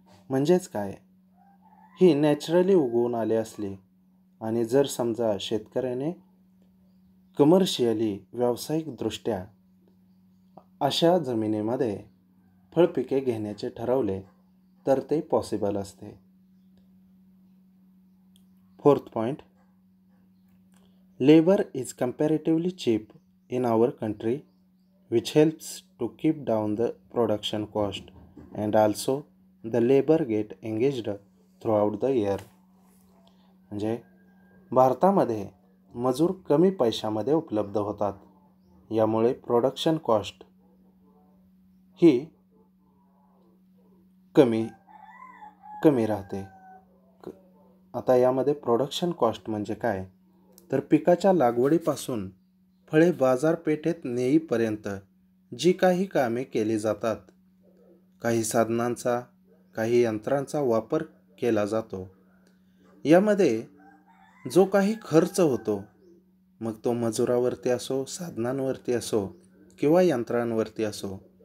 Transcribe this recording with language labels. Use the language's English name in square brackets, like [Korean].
[Marathi] म्हणजेच काय, ही नॅचरली उगवून आली असली आणि जर समजा शेतकऱ्याने कमर्शियली व्यावसायिकदृष्ट्या अशा जमिनीमध्ये फळपिके घेण्याचे ठरवले तर ते पॉसिबल असते. [English] Fourth point, labour is comparatively cheap in our country, which helps to keep down the production cost and also the labor get engaged throughout the year. [Marathi] म्हणजे भारतामध्ये मजूर कमी पैशामध्ये उपलब्ध होतात, यामुळे प्रोडक्शन कॉस्ट ही कमी राहते. आता यामध्ये प्रोडक्शन कॉस्ट म्हणजे काय, तर पिकाच्या लागवडीपासून फळे बाजारपेठेत नेईपर्यंत जी काही कामे केली जातात, काही साधनांचा, काही यंत्रांचा वापर केला जातो, यामध्ये जो काही खर्च होतो, मग तो मजुरावरती असो, साधनांवरती असो किंवा यंत्रांवरती असो,